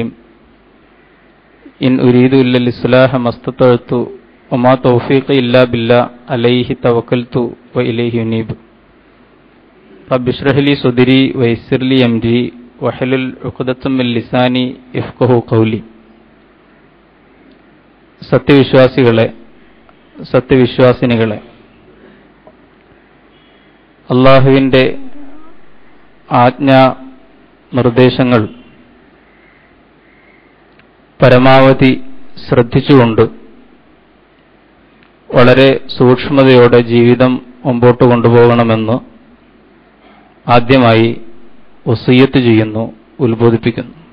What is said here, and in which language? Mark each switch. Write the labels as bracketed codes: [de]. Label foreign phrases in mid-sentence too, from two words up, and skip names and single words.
[ar] إن أريد إلا الإصلاح ما استطعت وما توفيقي إلا بالله عليه توكلت وإليه أنيب. رب اشرح لي صدري ويسر لي أمري واحلل عقدة من لساني يفقهوا قولي. [ml] സത്യവിശ്വാസിനികളെ, അള്ളാഹുവിൻ്റെ ആജ്ഞാ നിർദ്ദേശങ്ങൾ പരമാവധി ശ്രദ്ധിച്ചുകൊണ്ട് വളരെ സൂക്ഷ്മതയോടെ ജീവിതം മുമ്പോട്ട് കൊണ്ടുപോകണമെന്ന് ആദ്യമായി വസിയ്യത്ത് ചെയ്യുന്നു, ഉത്ബോധിപ്പിക്കുന്നു.